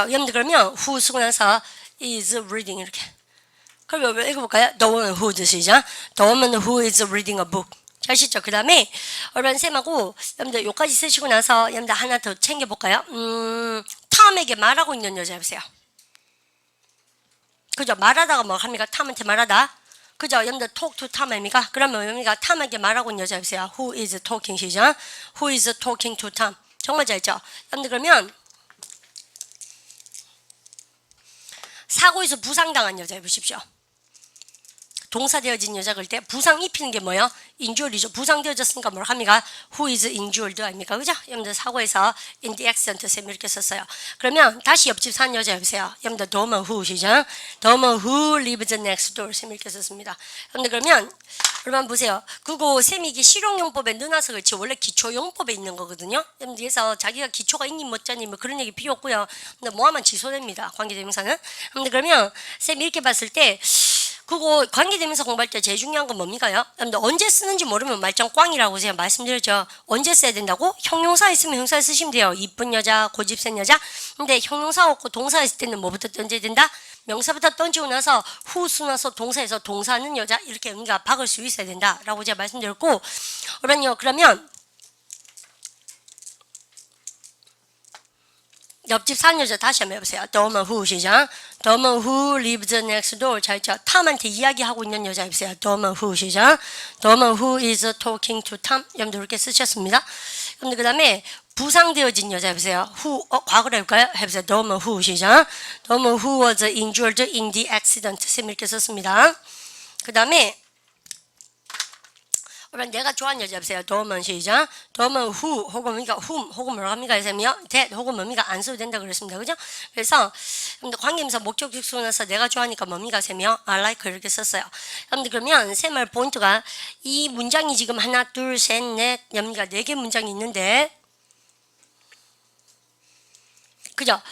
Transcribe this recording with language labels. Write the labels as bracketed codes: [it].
[ko] 여러분들 그러면 who 쓰고 나서 [en] is reading [ko] 이렇게. 그럼 읽어볼까요? [en] The woman who [ko] 시죠? [en] The woman who is reading a book. [ko] 아시죠? 그 다음에 여러분 쌤하고 여러분들 요까지 쓰시고 나서 여러분들 하나 더 챙겨볼까요? 탐에게 말하고 있는 여자 해보세요. 그죠? 말하다가 뭐 합니까? 탐한테 말하다. 그죠? 여러분들 [en] talk to Tom [ko] 아닙니까? 그러면 여러분가 탐에게 말하고 있는 여자 해보세요. [en] Who is talking [ko] 시죠? [en] Who is talking to Tom? 정말 잘했죠? [ko] 여러분들 그러면 사고에서 부상당한 여자 해보십시오. 동사되어진 여자 그럴 때 부상 입히는 게 뭐예요? injury죠. 부상되어졌으니까 뭘 합니까? [en] Who is injured [ko] 아닙니까? 그죠? 여러분들 사고에서 [en] in the accident [ko] 쌤 이렇게 썼어요. 그러면 다시 옆집 사는 여자 해보세요. 여러분들 [en] the woman who [ko] 시죠? [en] The woman who lives next door [ko] 쌤 이렇게 썼습니다. 여러분들 그러면 여러분 보세요. 그거 쌤이 이게 실용용법에 넣어놔서 그렇지 원래 기초용법에 있는 거거든요. 여러분들 그래서 자기가 기초가 있니 못자니 뭐 그런 얘기 필요 없고요. 근데 뭐하면 취소됩니다. 관계대명사는. 여러분들 그러면 쌤이 이렇게 봤을 때 그거 관계대명사 공부할 때 제일 중요한 건 뭡니까요? 여러분들 언제 쓰는지 모르면 말짱 꽝이라고 제가 말씀드렸죠. 언제 써야 된다고? 형용사 있으면 형용사 쓰시면 돼요. 이쁜 여자, 고집센 여자. 근데 형용사 없고 동사 있을 때는 뭐부터 던져야 된다? 명사부터 던지고 나서 후 쓰고 나서 동사에서 동사는 여자 이렇게 우리가 박을 수 있어야 된다라고 제가 말씀드렸고 그러면 옆집 사는 여자 다시 한번 해보세요. [en] The woman who [ko] 시작. [en] The woman who lives next door. [ko] 자, 있죠. 탐한테 이야기하고 있는 여자 해보세요. [en] The woman who [ko] 시작. [en] The woman who is talking to Tom. [ko] 여러분들 이렇게 쓰셨습니다. 여러분들 그 다음에 부상되어진 여자 해보세요. who, 과거로 해볼까요? 해보세요. [en] The woman who [ko] 시작. [en] The woman who was injured in the accident. [ko] 쌤 이렇게 썼습니다. 그 다음에 그러면 내가 좋아하는 여자 해보세요. [en] The woman [ko] 시작. [en] The woman who [ko] 혹은 뭡니까? whom 혹은 뭐라고 합니까? 쌤이요? that 혹은 뭡니까? 안 써도 된다 그랬습니다. 그죠? 그래서 여러분들 관계명사 목적격 쓰면서 내가 좋아하니까 뭡니까? 쌤이요? [en] I like [ko] 이렇게 썼어요. 여러분들 그러면 쌤말 포인트가 이 문장이 지금 하나 둘 셋 넷 엽니까? 4개 문장이 있는데 그죠?